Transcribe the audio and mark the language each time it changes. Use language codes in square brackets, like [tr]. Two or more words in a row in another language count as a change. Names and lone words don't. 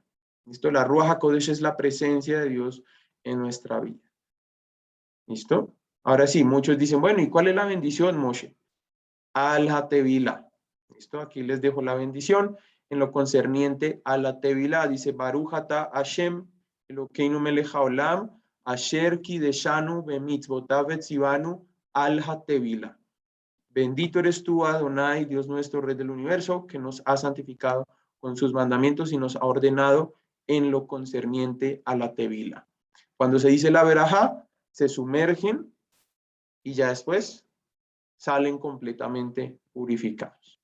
[es] ¿Listo? La [he] רוח הקודש [es] es la presencia de Dios en nuestra vida. ¿Listo? Ahora sí, muchos dicen, bueno, ¿y cuál es la bendición, Moshe? [he] על הטבילה. ¿Listo? [es] Aquí les dejo la bendición. En lo concerniente a la Tevilá, dice, [he] ברוך אתה השם, אלוקינו מלך העולם, אשר קדשנו במצוותיו וצוונו על הטבילה. [es] Bendito eres tú, Adonai, Dios nuestro, Rey del universo, que nos ha santificado con sus mandamientos y nos ha ordenado en lo concerniente a la tevila. Cuando se dice la verajá, se sumergen y ya después salen completamente purificados.